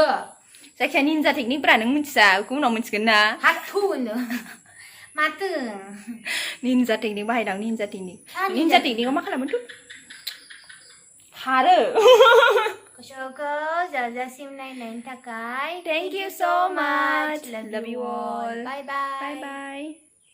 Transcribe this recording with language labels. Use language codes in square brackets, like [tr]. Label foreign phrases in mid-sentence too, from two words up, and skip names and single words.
[brx] जायखिया निन्जा टेकनिकफोरा नों मिथिया बेखौ उनाव मिथिगोन ना हाथु होनो माथो निन्जा टेकनिक बाहायदां निन्जा टेकनिकआव मा खालामो खारो गोसोखौ जाजासिम नायनायनि थाखाय [en] Thank you so much. Love you all. Bye bye. Bye bye.